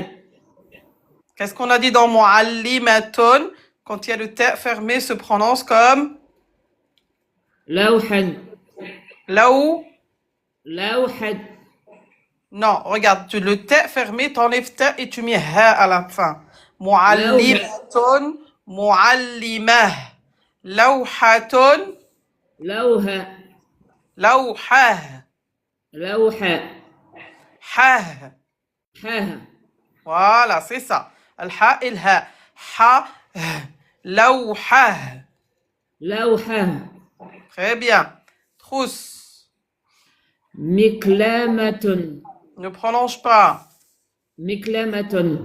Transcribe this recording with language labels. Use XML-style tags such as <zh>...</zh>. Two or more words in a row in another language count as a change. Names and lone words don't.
<fr>Qu'est-ce qu'on a dit dans muallimatun? Quand il y a le T fermé, se prononce comme</fr> <ar>لوحا Laou. لوحة</ar> <fr>Non, regarde, le T fermé, t'enlèves T et tu mets Ha à la fin.</fr> <ar>معلمةٌ معلمة. Lawhatun. لوحة Lawhah. لوحة Ha. حاها</ar> <fr>Voilà, c'est ça. Al-ha et ha. Ha.</fr> <ar>Lawhah. لوحة</ar> <fr>Très bien. Trousse.</fr> <ar>مكلمة</ar> <fr>Ne prononce pas.</fr> <ar>مكلمة</ar>